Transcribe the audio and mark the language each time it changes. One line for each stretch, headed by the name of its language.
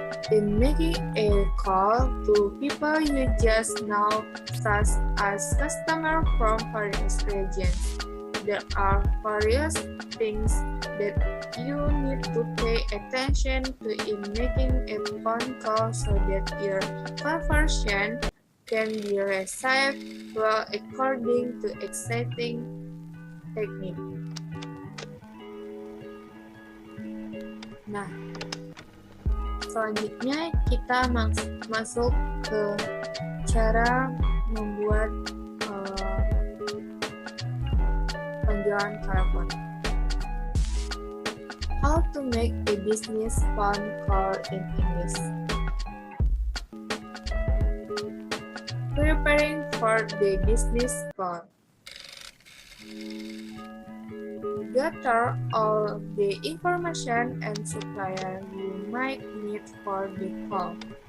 English: In making a call to people you just know, such as customers from various regions, there are various things that you need to pay attention to in making a phone call so that your conversation can be received well according to exciting technique.
Indonesian: Nah, selanjutnya kita masuk ke cara membuat panggilan telepon.
English: How to make a business phone call in English. Preparing for the business call. Gather all the information and supplier you might need for the call.